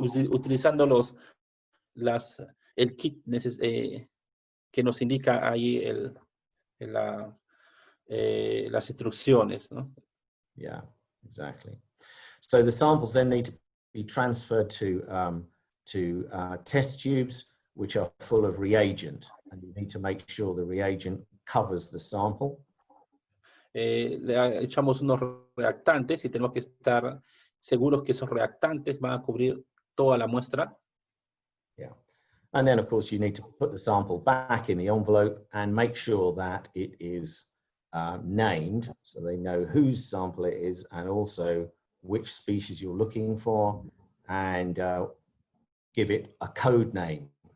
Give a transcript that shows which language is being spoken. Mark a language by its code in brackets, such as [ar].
[es] Utilizando el kit que nos indica ahí las instrucciones, ¿no? [en] Yeah, exactly. So the samples then need to be transferred to test tubes, which are full of reagent, and you need to make sure the reagent covers the sample. [es] Le echamos unos reactantes y tenemos que estar seguros que esos reactantes van a cubrir toda la muestra. [en] Yeah. And then, of course, you need to put the sample back in the envelope and make sure that it is named, so they know whose sample it is and also which species you're looking for, and give it a code name.